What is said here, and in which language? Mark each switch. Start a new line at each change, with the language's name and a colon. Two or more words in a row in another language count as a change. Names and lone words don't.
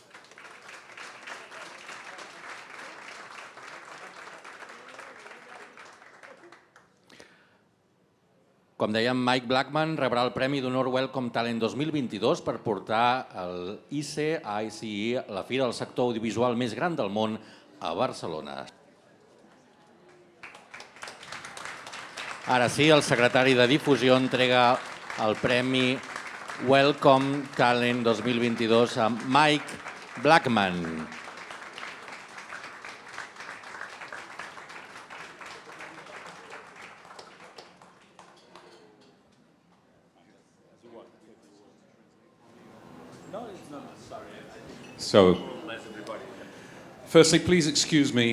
Catalan: Com dèiem, Mike Blackman rebrà el Premi d'Honor Welcome Talent 2022 per portar el ISE, la fira del sector audiovisual més gran del món, a Barcelona. Ara sí, el secretari de Difusió entrega el Premi Welcome Talent 2022 a Mike Blackman.
English: So, firstly, please excuse me.